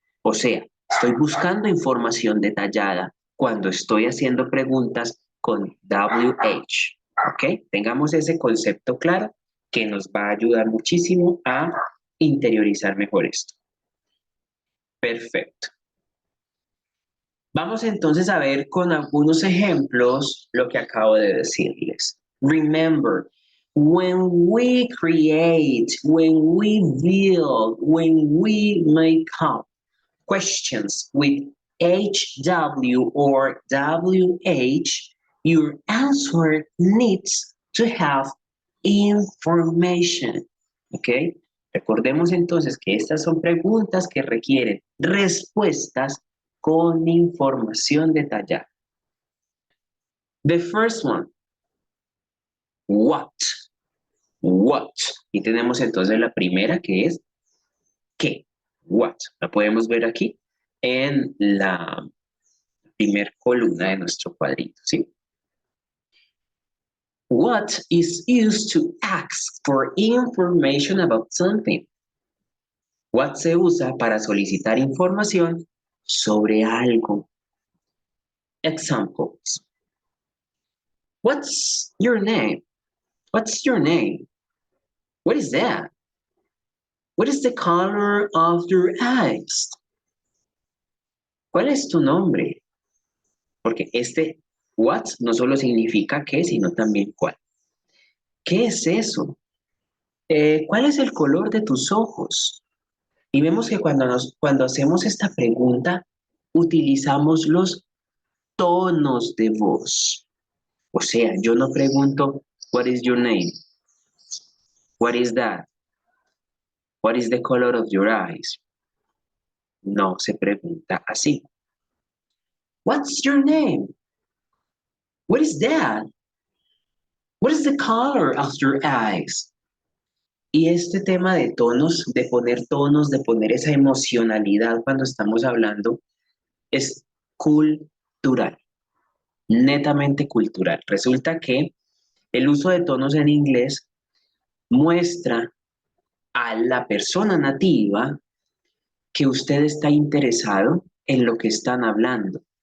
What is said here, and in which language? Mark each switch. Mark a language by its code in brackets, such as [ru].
[es] O sea, estoy buscando información detallada cuando estoy haciendo preguntas con WH. ¿Ok? Tengamos ese concepto claro que nos va a ayudar muchísimo a interiorizar mejor esto. Perfecto. Vamos entonces a ver con algunos ejemplos lo que acabo de decirles. [en] Remember, when we create, when we build, when we make up questions with HW or WH, your answer needs to have information. [es] ¿Ok? Recordemos entonces que estas son preguntas que requieren respuestas con información detallada. [en] The first one, what? What? [es] Y tenemos entonces la primera que es ¿qué? What? La podemos ver aquí en la primera columna de nuestro cuadrito, ¿sí? [en] What is used to ask for information about something. [es] What se usa para solicitar información sobre algo. Examples. [en] What's your name? What's your name? What is that? What is the color of your eyes? [es] ¿Cuál es tu nombre? Porque este what no solo significa qué, sino también cuál. ¿Qué es eso? ¿Cuál es el color de tus ojos? Y vemos que cuando hacemos esta pregunta, utilizamos los tonos de voz. O sea, yo no pregunto, [en] what is your name? What is that? What is the color of your eyes? [es] No se pregunta así. [en] What's your name? What is that? What is the color of your eyes? [es] Y este tema de tonos, de poner esa emocionalidad cuando estamos hablando, es cultural, netamente cultural. Resulta que el uso de tonos en inglés muestra a la persona nativa que usted está interesado en lo que están hablando.